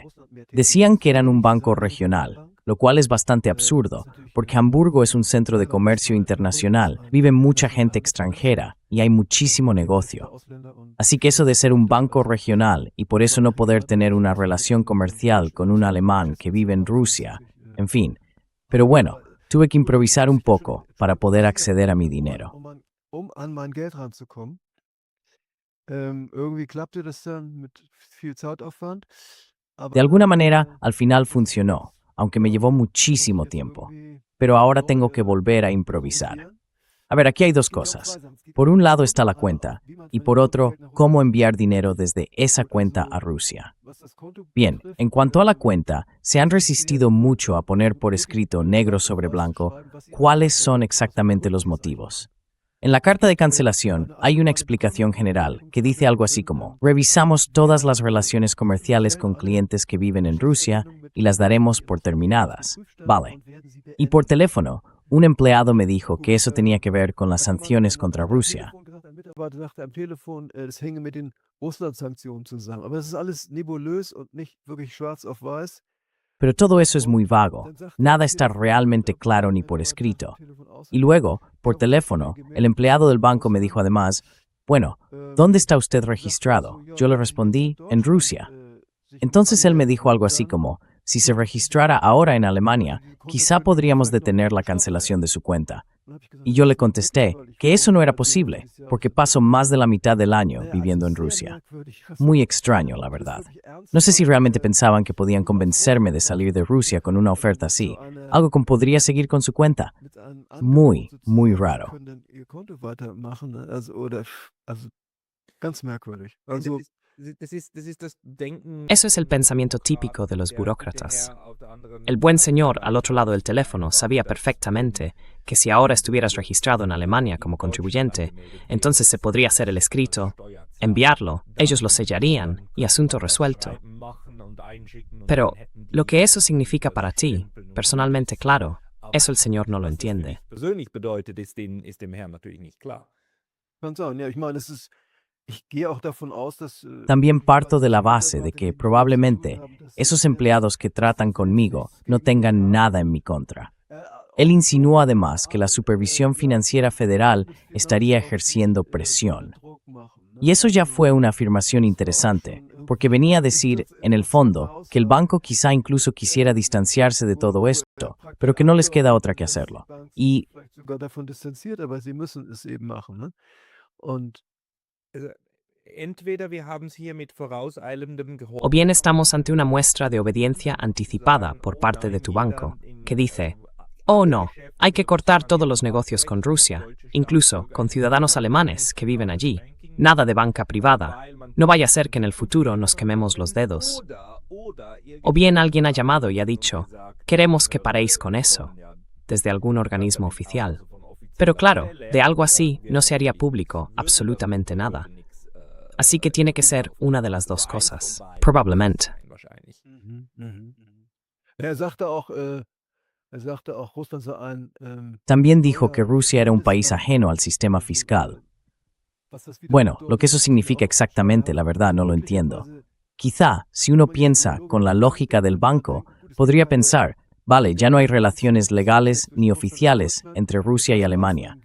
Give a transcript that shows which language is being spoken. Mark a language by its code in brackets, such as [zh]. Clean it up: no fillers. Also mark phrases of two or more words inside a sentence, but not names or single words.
[es] Decían que eran un banco regional, lo cual es bastante absurdo, porque Hamburgo es un centro de comercio internacional, vive mucha gente extranjera y hay muchísimo negocio. Así que eso de ser un banco regional y por eso no poder tener una relación comercial con un alemán que vive en Rusia, en fin. Pero bueno, tuve que improvisar un poco para poder acceder a mi dinero. [de] Um an mein Geld ranzukommen. Irgendwie klappte das dann mit viel Zeitaufwand. [es] De alguna manera, al final funcionó, aunque me llevó muchísimo tiempo. Pero ahora tengo que volver a improvisar. A ver, aquí hay dos cosas. Por un lado está la cuenta, y por otro, cómo enviar dinero desde esa cuenta a Rusia. Bien, en cuanto a la cuenta, se han resistido mucho a poner por escrito negro sobre blanco cuáles son exactamente los motivos. En la carta de cancelación hay una explicación general que dice algo así como: revisamos todas las relaciones comerciales con clientes que viven en Rusia y las daremos por terminadas. Vale. Y por teléfono, un empleado me dijo que eso tenía que ver con las sanciones contra Rusia. [de] Am Telefon, das hänge mit den Russland-Sanktionen zusammen. Aber das ist alles nebulös und nicht wirklich schwarz auf weiß. [es] Pero todo eso es muy vago. Nada está realmente claro ni por escrito. Y luego, por teléfono, el empleado del banco me dijo además: bueno, ¿dónde está usted registrado? Yo le respondí: en Rusia. Entonces él me dijo algo así como: si se registrara ahora en Alemania, quizá podríamos detener la cancelación de su cuenta. Y yo le contesté que eso no era posible, porque paso más de la mitad del año viviendo en Rusia. Muy extraño, la verdad. No sé si realmente pensaban que podían convencerme de salir de Rusia con una oferta así, algo como podría seguir con su cuenta. Muy, muy raro. [de] Ganz merkwürdig. [es] Eso es el pensamiento típico de los burócratas. El buen señor al otro lado del teléfono sabía perfectamente que si ahora estuvieras registrado en Alemania como contribuyente, entonces se podría hacer el escrito, enviarlo, ellos lo sellarían y asunto resuelto. Pero lo que eso significa para ti, personalmente claro, eso el señor no lo entiende. [de] Persönlich bedeutet, ist dem Herrn natürlich nicht klar. Kann sein, ja, ich meine, ich gehe auch davon aus, dass [es] También parto de la base de que probablemente esos empleados que tratan conmigo no tengan nada en mi contra. Él insinuó además que la Supervisión Financiera Federal estaría ejerciendo presión. Y eso ya fue una afirmación interesante, porque venía a decir, en el fondo, que el banco quizá incluso quisiera distanciarse de todo esto, pero que no les queda otra que hacerlo. Y [de] sogar davon distanziert, aber sie müssen es eben machen, ne? Und Entweder wir haben es hier mit vorauseilendem Gehorsam. [es] O bien estamos ante una muestra de obediencia anticipada por parte de tu banco, que dice: oh no, hay que cortar todos los negocios con Rusia, incluso con ciudadanos alemanes que viven allí. Nada de banca privada. No vaya a ser que en el futuro nos quememos los dedos. O bien alguien ha llamado y ha dicho: queremos que paréis con eso, desde algún organismo oficial. Pero claro, de algo así no se haría público absolutamente nada. Así que tiene que ser una de las dos cosas, probablemente. [de] er sagte auch, Russland sei ein [es] también dijo que Rusia era un país ajeno al sistema fiscal. Bueno, lo que eso significa exactamente, la verdad, no lo entiendo. Quizá, si uno piensa con la lógica del banco, podría pensar, vale, ya no hay relaciones legales ni oficiales entre Rusia y Alemania.